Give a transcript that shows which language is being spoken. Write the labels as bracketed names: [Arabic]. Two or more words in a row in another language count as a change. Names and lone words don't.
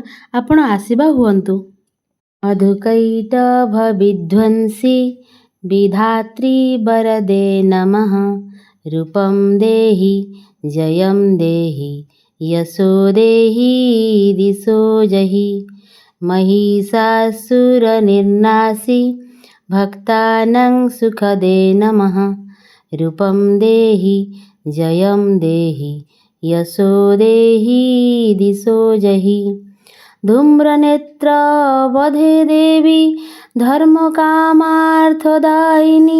[Odia] ଆପଣ ଆସିବା ହୁଅନ୍ତୁ। [Sanskrit] ମଧୁକୈଟଭ ବିଧ୍ୱଂସୀ ବିଧାତ୍ରୀ ବରଦେ ନମଃ। ରୂପଂ ଦେହି ଜୟଂ ଦେହି ୟଶୋ ଦେହି ଦିଶୋ ଜହି। महिषासुरनिर्नाशी भक्तानां सुखदे नमः। रूपं देहि जयं देहि यशो देहि दिशो जहि। धूम्रनेत्र वधे देवी धर्मकामार्थदायिनी।